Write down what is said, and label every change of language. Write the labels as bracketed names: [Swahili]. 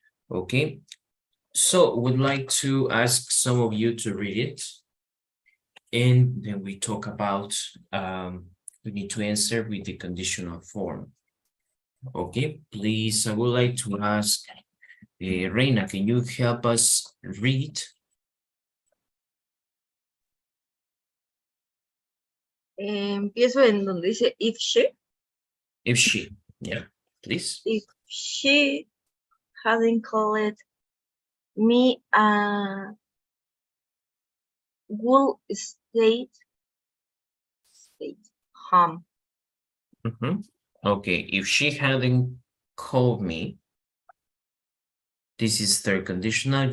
[English] Okay, so would like to ask some of you to read it, and then we talk about we need to answer with the conditional form. Okay, please, I would like to ask Reina, can you help us read? [Spanish] Empiezo en donde dice [English] if she. If she, yeah, please. If she hadn't called me, would stay home. Okay, if she hadn't called me, this is third conditional.